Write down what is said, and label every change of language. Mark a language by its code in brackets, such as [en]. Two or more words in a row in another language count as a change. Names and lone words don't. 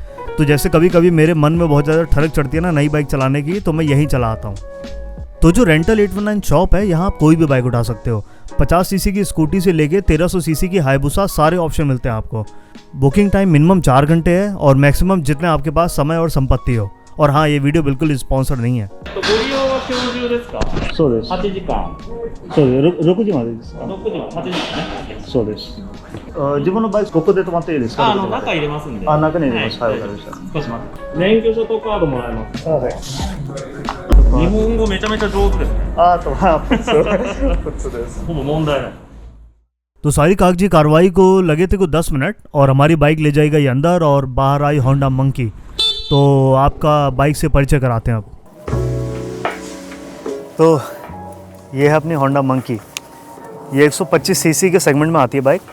[hi] तो जैसे कभी कभी मेरे मन में बहुत ज़्यादा ठरक चढ़ती है ना नई बाइक चलाने की, तो मैं यहीं चला आता हूँ। तो जो रेंटल 819 शॉप है, यहाँ आप कोई भी बाइक उठा सकते हो। 50 सीसी की स्कूटी से लेके 1300 सीसी की हाईबुसा, सारे ऑप्शन मिलते हैं आपको। [en] booking time [hi] मिनिमम 4 घंटे है और मैक्सिमम जितने आपके पास समय और संपत्ति हो। और हाँ, ये वीडियो बिल्कुल स्पॉन्सर नहीं है। [ja] तो ご利用は今日中ですか？そうです。 8時間。そうです。6時までですか？ 6時、8時ですね。そうです。自分のバイクここで止まっていいですか？中入れますんで。中に入れます。はい、わかりました。少し待って。免許証とカードもらえます。はい。日本語めちゃめちゃ上手ですね。とहाँ普通です。ほぼ問題ない。 [hi] तो सारी कागजी कार्रवाई को लगे थे कुछ 10 मिनट, और हमारी बाइक ले जाई गई अंदर और बाहर आई होंडा मंकी। तो आपका बाइक से परिचय कराते हैं अब। तो ये है अपनी होंडा मंकी। ये 125 सीसी के सेगमेंट में आती है बाइक।